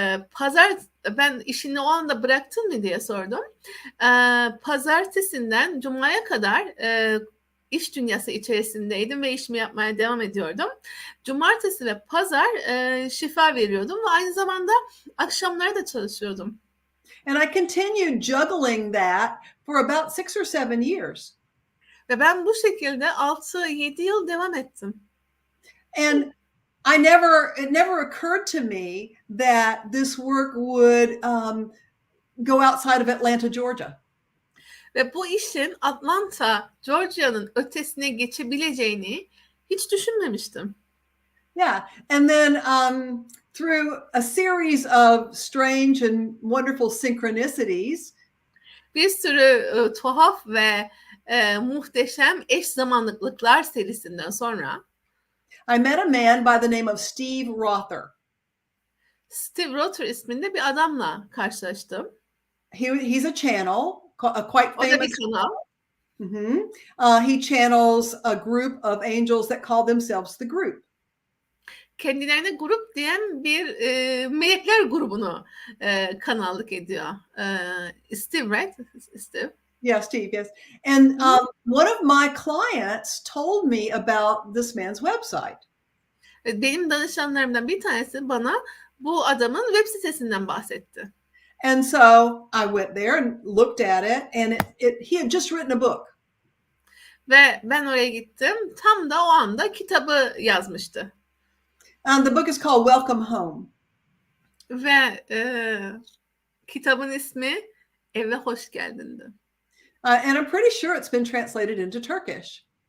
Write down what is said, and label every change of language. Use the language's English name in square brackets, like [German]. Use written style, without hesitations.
[Turkish] Pazar ben işini o anda bıraktın mı diye sordum. Pazartesinden Cuma'ya kadar iş dünyası içerisindeydim ve işimi yapmaya devam ediyordum. Cumartesi ve pazar şifa veriyordum ve aynı zamanda akşamları da çalışıyordum. [English] And I continued juggling that for about 6 or 7 years. [Turkish] Ve ben bu şekilde 6-7 yıl devam ettim. [English] And it never occurred to me that this work would go outside of Atlanta, Georgia. [Turkish] Ve bu işin Atlanta, Georgia'nın ötesine geçebileceğini hiç düşünmemiştim. [English] Yeah, and then through a series of strange and wonderful synchronicities, [Turkish] bir sürü tuhaf ve muhteşem eş zamanlıklar serisinden sonra [English] I met a man by the name of Steve Rother. [Turkish] Steve Rother isminde bir adamla karşılaştım. [English] He's a channel, a quite [Turkish] O da [English] famous [Turkish] bir kanal. [English] He channels a group of angels that call themselves the group. [Turkish] Kendilerine grup diyen bir melekler grubunu kanallık ediyor. [English] Steve, right? Steve. Yeah, Steve, yes. And one of my clients told me about this man's website. [Turkish] Benim danışanlarımdan bir tanesi bana bu adamın web sitesinden bahsetti. [English] And so I went there and looked at it, and he had just written a book. [Turkish] Ve ben oraya gittim. Tam da o anda kitabı yazmıştı. [English] And the book is called Welcome Home. [Turkish] Ve kitabın ismi Eve Hoş Geldin'di. [English] And I'm pretty sure it's been translated into Turkish.